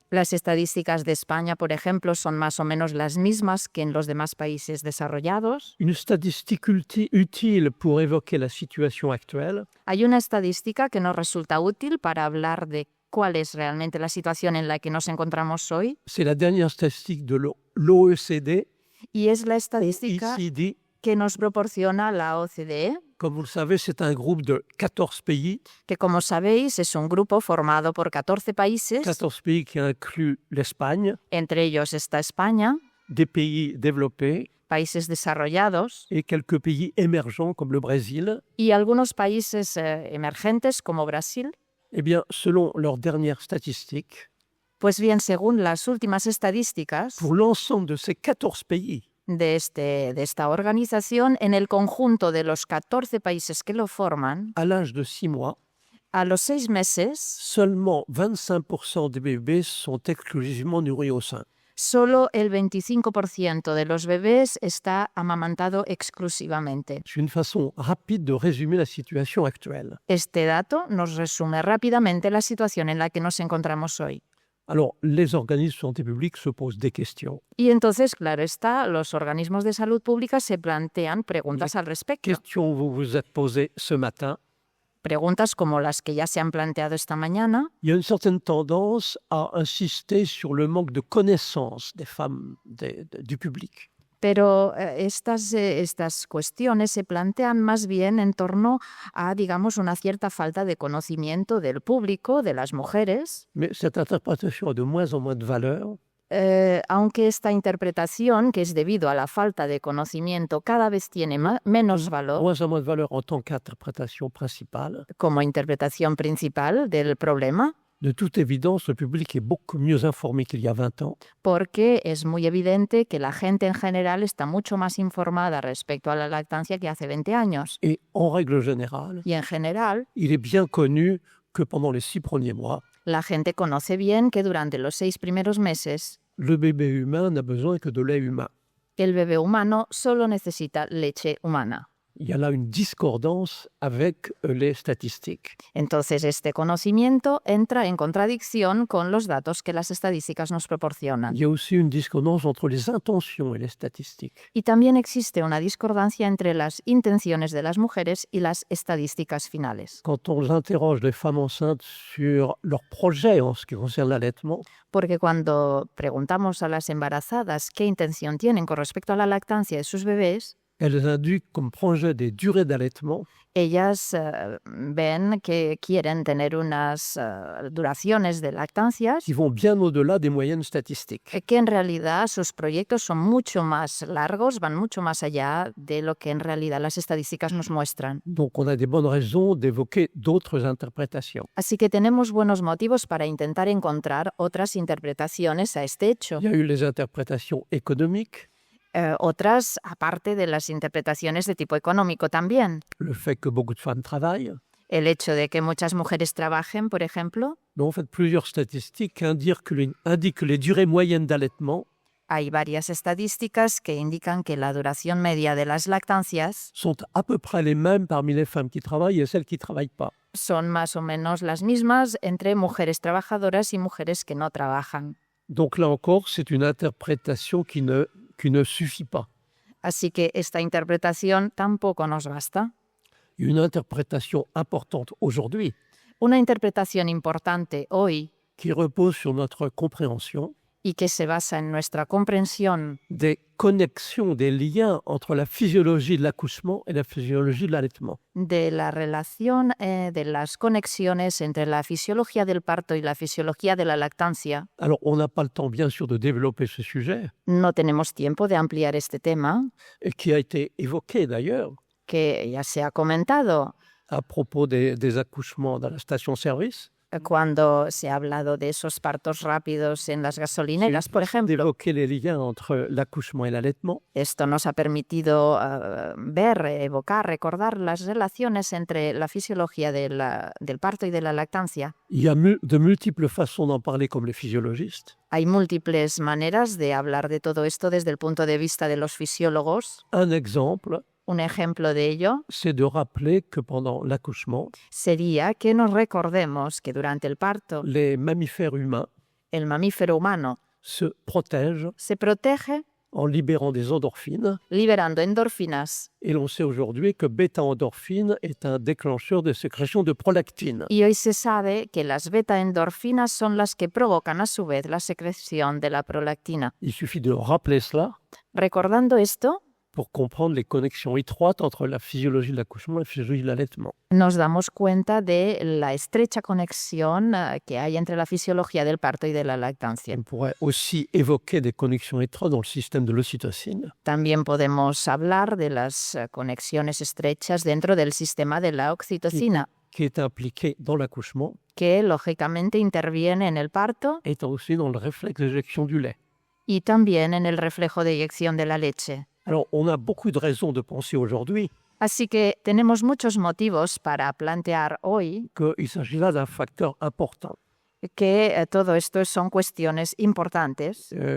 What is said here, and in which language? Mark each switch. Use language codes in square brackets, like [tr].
[es] Las estadísticas de España, por ejemplo, son más o menos las mismas que en los demás países desarrollados. [fr] Une statistique utile pour évoquer la situation actuelle, [es] Hay una estadística que nos resulta útil para hablar de cuál es realmente la situación en la que nos encontramos hoy, [fr] c'est la dernière statistique de l'OECD, [es] y es la estadística OECD, que nos proporciona la OCDE, [fr] Comme vous le savez, c'est un groupe de 14 pays, [es] que como sabéis es un grupo formado por 14 países, [fr] 14 pays qui incluent l'Espagne, [es] entre ellos está España, [fr] des pays développés [es] países desarrollados [fr] et quelques pays émergents comme le Brésil. [es] y algunos países emergentes como Brasil. [fr] Eh bien, selon leurs dernières statistiques, [es] Pues bien, según las últimas estadísticas [fr] pour l'ensemble de ces 14 pays, [es] de esta organización, en el conjunto de los 14 países que lo forman, [fr] à l'âge de 6 mois, [es] a los 6 meses, [fr] seulement 25% des bébés sont exclusivement nourris au sein. [es] solo el 25% de los bebés está amamantado exclusivamente. [fr] C'est une façon rapide de résumer la situation actuelle. [es] Este dato nos resume rápidamente la situación en la que nos encontramos hoy. [fr] Alors, les organismes de santé publique se posent des questions. [es] Y entonces, claro está, los organismos de salud pública se plantean preguntas al respecto. [fr] Question vous vous êtes posée ce matin. [es] Preguntas como las que ya se han planteado esta mañana. [fr] Il y a une certaine tendance à insister sur le manque de connaissance des femmes du public. [es] Pero estas cuestiones se plantean más bien en torno a, digamos, una cierta falta de conocimiento del público, de las mujeres. [fr] Mais cette interprétation a de moins en moins de valeur [es] Aunque esta interpretación, que es debido a la falta de conocimiento, cada vez tiene menos valor [fr] moins en moins de valeur en tant qu'interprétation principale. [es] como interpretación principal del problema, [fr] De toute évidence, le public est beaucoup mieux informé qu'il y a 20 ans. [es] porque es muy evidente que la gente en general está mucho más informada respecto a la lactancia que hace 20 años. [fr] Et en règle générale, [es] Y en general, [fr] il est bien connu que pendant les 6 premiers mois, [es] la gente conoce bien que durante los 6 primeros meses [fr] le bébé humain n'a besoin que de lait humain. [es] el bebé humano solo necesita leche humana. [fr] Il y a là une discordance avec les statistiques. [es] Entonces, este conocimiento entra en contradicción con los datos que las estadísticas nos proporcionan. [fr] Il y a aussi une discordance entre les intentions et les statistiques. [es] Y también existe una discordancia entre las intenciones de las mujeres y las estadísticas finales. [fr] Quand on interroge les femmes enceintes sur leur projet en ce qui concerne l'allaitement, [es] Porque cuando preguntamos a las embarazadas qué intención tienen con respecto a la lactancia de sus bebés, [fr] elles indiquent comme projet des durées d'allaitement [es] ellas ven que quieren tener unas duraciones de lactancias [fr] qui vont bien au-delà des moyennes statistiques. [es] que en realidad sus proyectos son mucho más largos, van mucho más allá de lo que en realidad las estadísticas nos muestran. [fr] Donc on a des bonnes raisons d'évoquer d'autres interprétations. [es] Así que tenemos buenos motivos para intentar encontrar otras interpretaciones a este hecho. [fr] Il y a eu les interprétations économiques, [es] Otras, aparte de las interpretaciones de tipo económico también. [fr] le fait que beaucoup de femmes travaillent. [es] El hecho de que muchas mujeres trabajen, por ejemplo. [fr] Mais en fait, plusieurs statistiques indiquent que les durées moyennes d'allaitement [es] Hay varias estadísticas que indican que la duración media de las lactancias [fr] sont à peu près les mêmes parmi les femmes qui travaillent et celles qui ne travaillent pas. [es] son más o menos las mismas entre mujeres trabajadoras y mujeres que no trabajan. [fr] Donc là encore, c'est une interprétation qui ne suffit pas. [es] Así que esta interpretación tampoco nos basta. [fr] Une interprétation importante aujourd'hui [es] Una interpretación importante hoy [fr] qui repose sur notre compréhension [es] y que se basa en nuestra comprensión [fr] des connexions, des liens entre la physiologie de l'accouchement et la physiologie de l'allaitement. [es] de la relación de las conexiones entre la fisiología del parto y la fisiología de la lactancia. [fr] Alors, on n'a pas le temps, bien sûr, de développer ce sujet, [es] No tenemos tiempo de ampliar este tema, [fr] et qui a été évoqué d'ailleurs [es] que ya se ha comentado [fr] à propos des accouchements dans la station-service, [es] cuando se ha hablado de esos partos rápidos en las gasolineras, por ejemplo. [fr] d'évoquer les liens entre l'accouchement et l'allaitement. [es] Esto nos ha permitido ver, evocar, recordar las relaciones entre la fisiología del parto y de la lactancia. [fr] Il y a de multiples façons d'en parler comme les physiologistes. [es] Hay múltiples maneras de hablar de todo esto desde el punto de vista de los fisiólogos. [fr] Un exemple, [es] Un ejemplo de ello [fr] c'est de rappeler que pendant l'accouchement, [es] sería que nos recordemos que durante el parto [fr] les mammifères humains [es] el mamífero humano [fr] se protègent [es] se protege [fr] en libérant des endorphines. [es] liberando endorfinas. [fr] Et l'on sait aujourd'hui que bêta-endorphine est un déclencheur de sécrétion de prolactine. [es] Y hoy se sabe que las beta-endorfinas son las que provocan a su vez la secreción de la prolactina. [fr] Il suffit de rappeler cela [es] Recordando esto, [fr] pour comprendre les connexions étroites entre la physiologie de l'accouchement et la physiologie de l'allaitement. [es] Nos damos cuenta de la estrecha conexión que hay entre la fisiología del parto y de la lactancia. [fr] On pourrait aussi évoquer des connexions étroites dans le système de l'ocytocine, [es] También podemos hablar de las conexiones estrechas dentro del sistema de la oxitocina, [fr] qui est impliqué dans l'accouchement, [es] que lógicamente interviene en el parto [fr] étant aussi dans le réflexe d'éjection du lait. [es] y también en el reflejo de eyección de la leche. [fr] Alors, on a beaucoup de raisons de penser aujourd'hui [es] Así que tenemos muchos motivos para plantear hoy [fr] qu'il s'agit là d'un facteur important. [es] que todo esto son cuestiones importantes